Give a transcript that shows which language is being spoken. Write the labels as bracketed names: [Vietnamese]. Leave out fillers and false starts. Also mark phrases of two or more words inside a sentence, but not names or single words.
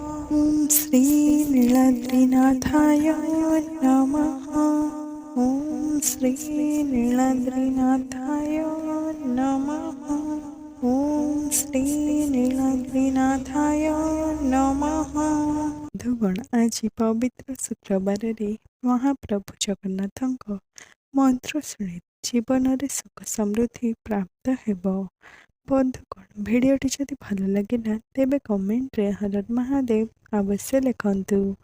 [Sanskrit] ॐ श्रीनीलाद्रिनाथाय नमः। ॐ श्रीनीलाद्रिनाथाय नमः। ॐ श्रीनीलाद्रिनाथाय नमः। [Odia] ବନ୍ଧୁଗଣ ଆଜି ପବିତ୍ର ଶୁକ୍ରବାରରେ ମହାପ୍ରଭୁ ଜଗନ୍ନାଥଙ୍କ ମନ୍ତ୍ର ଶୁଣି ଜୀବନରେ ସୁଖ ସମୃଦ୍ଧି ପ୍ରାପ୍ତ ହେବ। ବନ୍ଧୁଗଣ ଭିଡ଼ିଓଟି ଯଦି ଭଲ ଲାଗିଲା ତେବେ କମେଣ୍ଟରେ ହର ହର ମହାଦେବ ଅବଶ୍ୟ ଲେଖନ୍ତୁ।